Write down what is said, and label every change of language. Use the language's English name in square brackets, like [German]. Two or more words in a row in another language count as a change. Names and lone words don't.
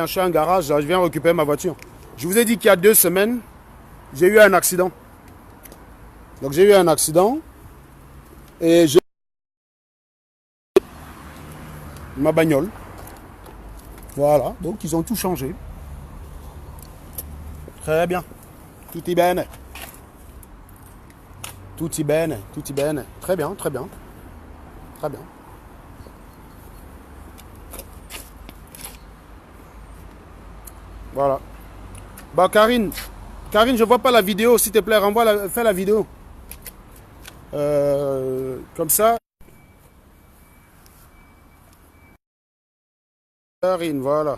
[French] Je suis à un garage là, je viens récupérer ma voiture. Je vous ai dit qu'il y a 2 semaines, j'ai eu un accident. Donc j'ai eu un accident et j'ai ma bagnole. Voilà, donc ils ont tout changé. Très bien. [Italian] Tutti bene. Tutti bene, tutti bene. [French] Très bien, très bien. Très bien. Voilà. Bah Karine, je vois pas la vidéo, s'il te plaît, fais la vidéo. Comme ça. Karine, voilà.